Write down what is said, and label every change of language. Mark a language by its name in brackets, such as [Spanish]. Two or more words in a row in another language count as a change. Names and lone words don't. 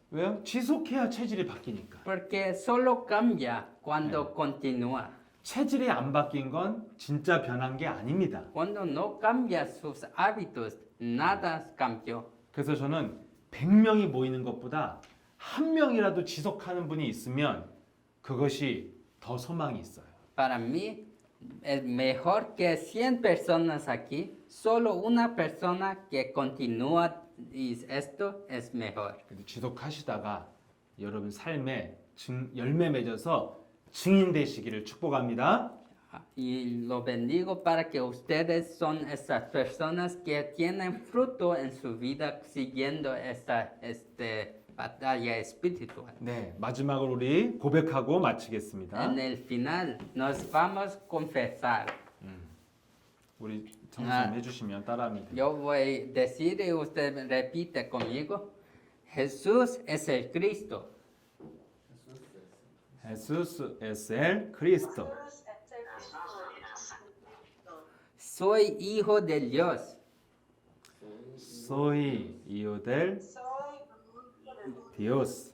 [Korean] 왜요? 지속해야 체질이 바뀌니까. [Spanish] Porque solo cambia cuando continúa. [Korean] 체질이 안 바뀐 건 진짜 변한 게 아닙니다. [Spanish] Cuando no cambia sus hábitos, nada cambió. [Korean] 그래서 저는 100명이 모이는 것보다 한 명이라도 지속하는 분이 있으면 그것이 더 소망이 있어요. [Spanish] Para mí es mejor que 100 personas aquí, solo una persona que continúa y esto es mejor. [Korean] 그래도 지속하시다가 여러분 삶에 열매 맺어서 증인 되시기를 축복합니다. [Spanish] Y lo bendigo para que ustedes son esas personas que tienen fruto en su vida siguiendo esta batalla espiritual. [Korean] 네, 마지막으로 우리 고백하고 마치겠습니다. [Spanish] En el final nos vamos a confesar. [Korean] 우리 정수님 해주시면 따라하면 돼요. [Spanish] Yo voy a decir y usted repite conmigo. Jesús es el Cristo. Jesús es el Cristo. Soy hijo de Dios. Soy hijo del Dios.